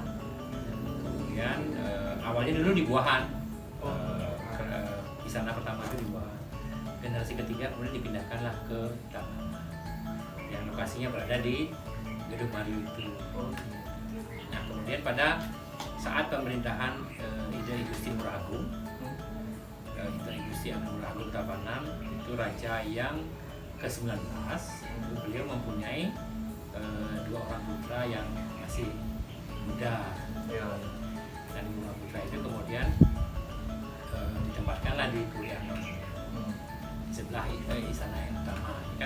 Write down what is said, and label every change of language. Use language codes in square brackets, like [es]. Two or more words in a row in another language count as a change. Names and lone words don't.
[id] Kemudian awalnya dulu di Buahan, di sana pertama itu di Buahan. Generasi ketiga kemudian dipindahkanlah ke Tabanan, yang lokasinya berada di Gedung Mariu itu. Nah, kemudian pada saat pemerintahan Ida Igusti Ngurah Agung, Ida Igusti Ngurah Agung Tabanan itu raja yang ke-19, beliau mempunyai dua orang putra yang masih muda. Dan dua putra itu kemudian ditempatkanlah di Puri Anom sebelah istana yang utama, kan.